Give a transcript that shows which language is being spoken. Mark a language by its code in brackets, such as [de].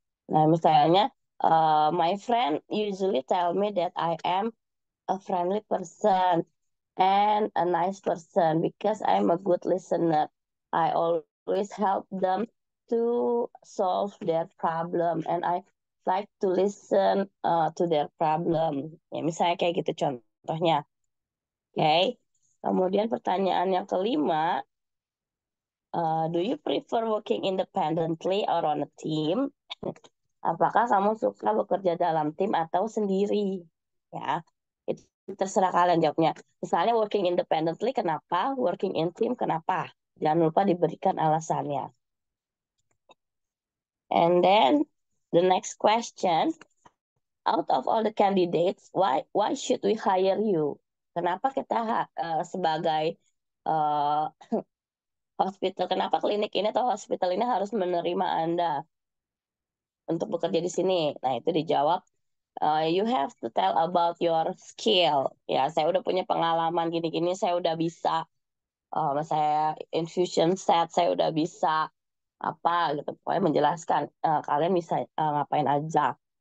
[id] Nah, misalnya, [en] my friend usually tell me that I am a friendly person and a nice person because I'm a good listener. I always help them to solve their problem and I like to listen to their problem. [id] Ya, misalnya kayak gitu contohnya. Oke. Kemudian pertanyaan yang kelima, [en] do you prefer working independently or on a team? [id] Apakah kamu suka bekerja dalam tim atau sendiri? Ya, itu terserah kalian jawabnya. Misalnya [en] working independently, [id] kenapa? [en] Working in team, [id] kenapa? Jangan lupa diberikan alasannya. [en] And then the next question, out of all the candidates, why should we hire you? [id] Kenapa kita sebagai uh, hospital, kenapa klinik ini atau hospital ini harus menerima Anda untuk bekerja di sini? Nah, itu dijawab, [en] you have to tell about your skill. [id] Ya, saya udah punya pengalaman gini-gini, saya udah bisa, saya infusion set, saya udah bisa apa gitu, pokoknya menjelaskan kalian bisa ngapain aja.